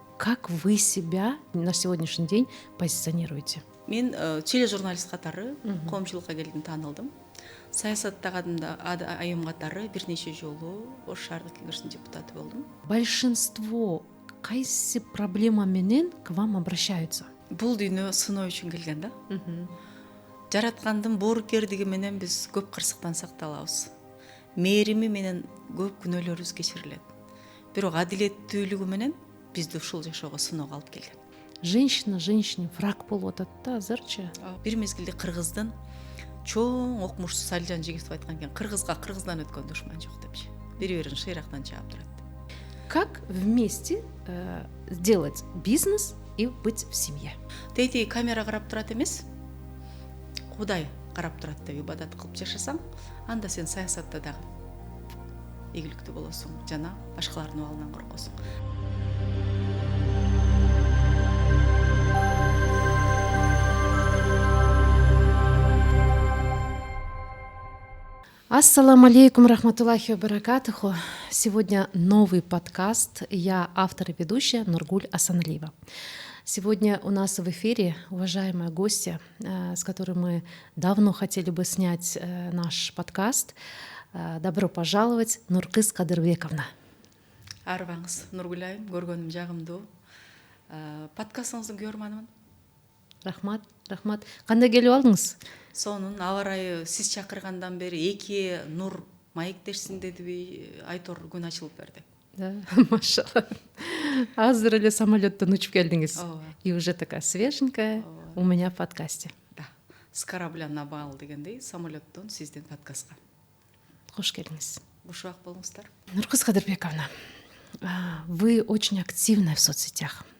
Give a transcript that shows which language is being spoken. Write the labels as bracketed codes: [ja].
[ru] Как вы себя на сегодняшний день позиционируете? [ky] Мен тележурналист катары коомчулукка келдим, таанылдым. Саясатта айым катары бир нече жолу Ош шаардык кеңешинин депутаты болдум. [ru] Большинство [ky] кайсы проблема менен [ru] к вам обращаются? [ky] Бул дүйнө сыноо үчүн келген да. Жараткандын боорукердиги менен биз көп кырсыктан сакталабыз. Мээрими менен көп күнөөлөрүбүз кечирилет. Бирок адилеттүүлүгү менен бизди ушул жашоого сыноого алып келген. [ru] Женщина женщине враг [ky] болуп атат да азырчы. Бир мезгилде кыргыздын чоң окумуштуу Салижан Жигитов айткан экен, кыргызга кыргыздан өткөн душман жок депчи. Бири-бирин шыйрактан чаап турат. [ru] Как вместе сделать бизнес и быть в семье? [ky] Тейти камера карап турат эмес, Кудай карап турат деп ибадат кылып жашасаң, анда сен саясатта дагы ийгиликтүү болосуң жана башкалардын абалынан коркосуң. [ar] Ассаламу алейкум рахматуллахи ва баракатуху. [ru] Сегодня новый подкаст. Я автор и ведущая Нургуль Асаналиева. Сегодня у нас в эфире уважаемая гостья, с которой мы давно хотели бы снять наш подкаст. Добро пожаловать, Нуркыз Кадырбековна. [ky] Арбаңыз, Нургуль айым, көргөнүм жагымдуу. Подкастыңыздын көрөрманымын. Рахмат, рахмат. Кандай келип алдыңыз? Сонун аба ырайы сиз чакыргандан бери эки нур маектешсин дедиби, Айтор күн ачылып берди. [ru] Да, машалла. [ky] Азыр эле самолеттон учуп келдиңиз. [ru] И уже такая свеженькая у меня в подкасте. Да. С корабля на бал [ky] дегендей, самолеттон сиздин подкастка. Кош келдиңиз. Кушак болуңуздар. [ru] Нуркыз Кадырбековна, вы очень активны в соцсетях.